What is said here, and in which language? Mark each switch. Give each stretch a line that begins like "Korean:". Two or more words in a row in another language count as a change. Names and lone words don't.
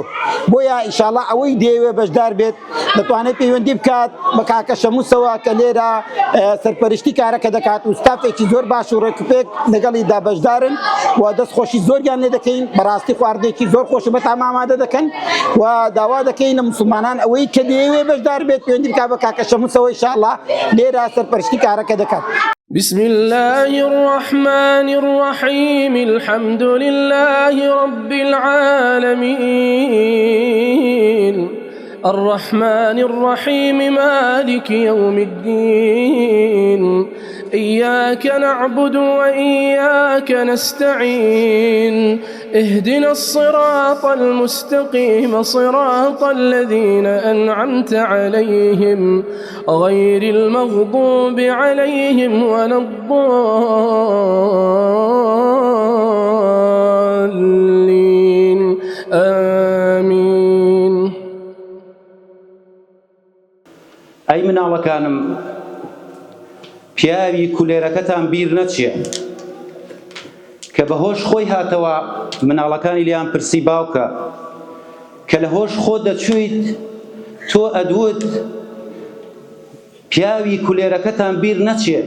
Central Kurdish: بۆیە ئینشاڵڵا ئەوەی دێوێ بەشدار بێت دەتوانێت پەیوەندی بکات بە کاکە شەمووسەوە کە لێرە سەرپەرشتی کارەکە دەکات و ستافێکی زۆر باش و ڕێکوپێک لەگەڵیدا بەشدارن و دەستخۆشی زۆریان لێ دەکەین، بەڕاستی خواردنێکی زۆر خۆش بەتام ئامادە دەکەن و داوا دەکەین لە موسڵمانان ئەوەی کە دەیەوێ بەشدار بێت پەیوەندی بکات بە کاکە شەمووسەوە ئینشاءڵڵا لێرە سەرپەرشتی کارەکە دەکات.
Arabic: بسم الله الرحمن الرحيم الحمد لله رب العالمين الرحمن الرحيم مالك يوم الدين إياك نعبد وإياك نستعين اهدنا الصراط المستقيم صراط الذين أنعمت عليهم غير المغضوب عليهم ولا الضالين آمين.
Central Kurdish: ئەی مناڵەکانم پیاوی کولێرەکەتان بیر نەچێ کە بە هۆش خۆی هاتەوە مناڵەکانی لیان پرسی باوکە کە لە هۆش خۆ دەچوویت تۆ ئەدوت پیاوی کولێرەکەتان بیر نەچێت.